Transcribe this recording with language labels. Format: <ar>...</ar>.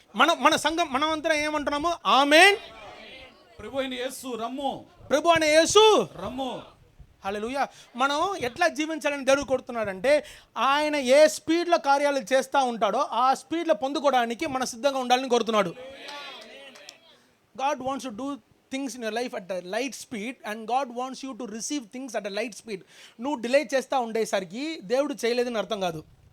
<te>మన సంఘం మనమంతా ఏమంటున్నాము? ఆమేన్. ప్రభు అయిన యేసు రమ్ము, ప్రభు అయిన యేసు రమ్ము. హల్లెలూయా. మనం ఎట్లా జీవించాలని దేవుడు కోరుతున్నాడంటే ఆయన ఏ స్పీడ్లో కార్యాలు చేస్తూ ఉంటాడో ఆ స్పీడ్లో పొందుకోవడానికి మన సిద్ధంగా ఉండాలని కోరుతున్నాడు.</te> <en>God wants to do things in your life at a light speed and God wants you to receive things at a light speed.</en> <te>నువ్వు డిలే చేస్తూ ఉండేసరికి దేవుడు చేయలేదని అర్థం కాదు.</te>